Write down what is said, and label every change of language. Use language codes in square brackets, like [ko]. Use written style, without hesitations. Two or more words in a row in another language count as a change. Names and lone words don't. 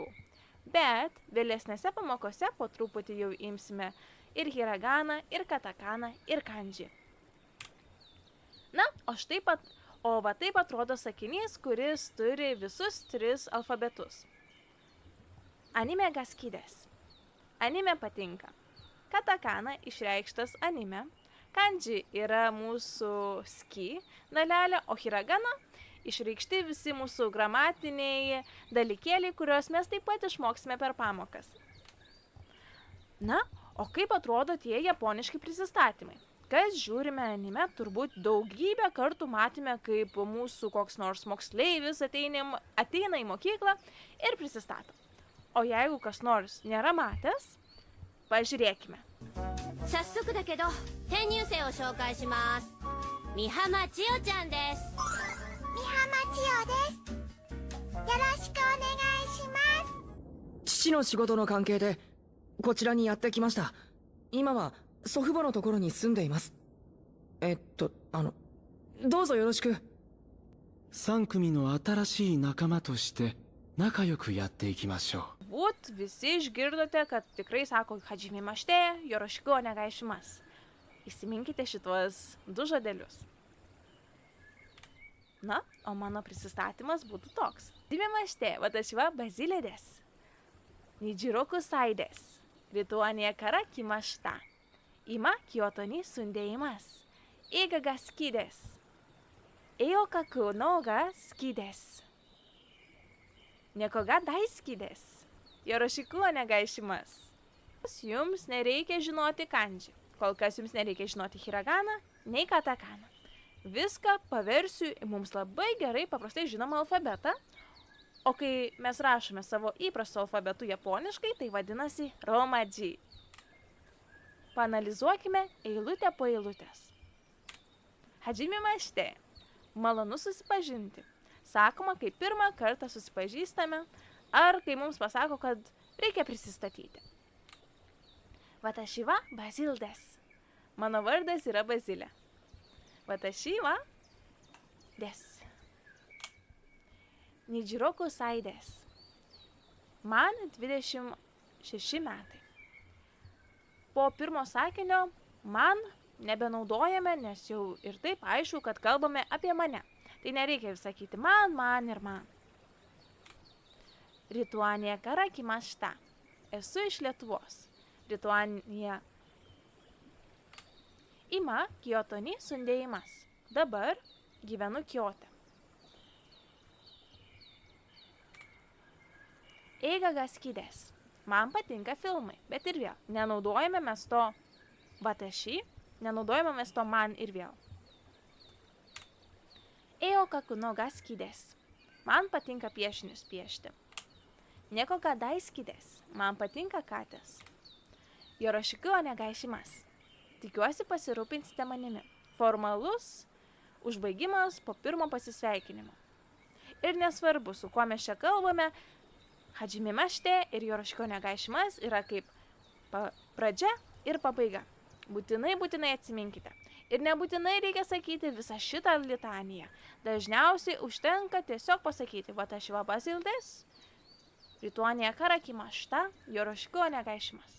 [lt] Bet vėlesnėse pamokose po truputį jau imsime ir hiraganą, ir katakaną, ir kanji. Na, va taip atrodo sakinys, kuris turi visus 3 alfabetus. [ja] アニメが好きです. [lt] Anime patinka. Katakana išreikštas anime. Kanji yra mūsų ski dalelė, o hiragana išreikšti visi mūsų gramatiniai dalykėliai, kuriuos mes taip pat išmoksime per pamokas. Na, o kaip atrodo tie japoniški prisistatymai? Kas žiūrime anime, turbūt daugybę kartų matėme, kaip mūsų koks nors moksleivis ateina į mokyklą ir prisistato. O jeigu kas nors nėra matęs, pažiūrėkime. [ja] 早速だけど転入生を紹介します。三浜千代ちゃんです。三浜千代です。よろしくお願いします。父の仕事の関係でこちらにやってきました。今は祖父母のところに住んでいます。どうぞよろしく。 3組の新しい仲間として仲良くやっていきましょう。 [lt] Būt visi išgirdote, kad tikrai sako hajimimashite, [ja] よろしくお願いします. [lt] Įsiminkite šituos 2 žodelius. Na, o mano prisistatymas būtų toks. [ja] Hajimimashite, 私はバジレです。二十六歳です. リトアニアから来ました。今京都に住んでいます. 映画が好きです。絵を描くのが好きです. 猫が大好きです. よろしくお願いします. [lt] Jums nereikia žinoti kanji. Kol kas jums nereikia žinoti hiraganą, nei katakaną. Viską paversiu į mums labai gerai paprastai žinomą alfabetą. O kai mes rašome savo įprasto alfabetu japoniškai, tai vadinasi romaji. Paanalizuokime eilutę po eilutės. Hajimimashite. Malonu susipažinti. Sakoma, kai pirmą kartą susipažįstame, ar kai mums pasako, kad reikia prisistatyti. [ja] 私はバジレです. [lt] Mano vardas yra Bazilė. [ja] 私はです. 二十六歳です. [lt] Man 26 metai. Po pirmo sakinio man nebenaudojame, nes jau ir taip aišku, kad kalbame apie mane. Tai nereikia sakyti man ir man. [ja] リトアニアから来ました. [lt] Esu iš Lietuvos. Rituanė. [ja] 今京都に住んでいます. [lt] Dabar gyvenu Kyote. [ja] 映画が好きです. [lt] Man patinka filmai, bet ir vėl. Nenaudojame mes to watashi, nenaudojame mes to man ir vėl. [ja] 絵を描くのが好きです. [lt] Man patinka piešinius piešti. [ja] 猫が大好きです. [lt] Man patinka katės. [ja] よろしくお願いします. [lt] Tikiuosi pasirūpinsite manimi. Formalus užbaigimas po pirmo pasisveikinimo. Ir nesvarbu, su kuo mes čia kalbame, hajimimashite ir [ja] よろしくお願いします [lt] yra kaip pradžia ir pabaiga. Būtinai atsiminkite. Ir nebūtinai reikia sakyti visą šitą litaniją. Dažniausiai užtenka tiesiog pasakyti [ja] 私はバジレです. リトアニアから来ました、よろしくお願いします.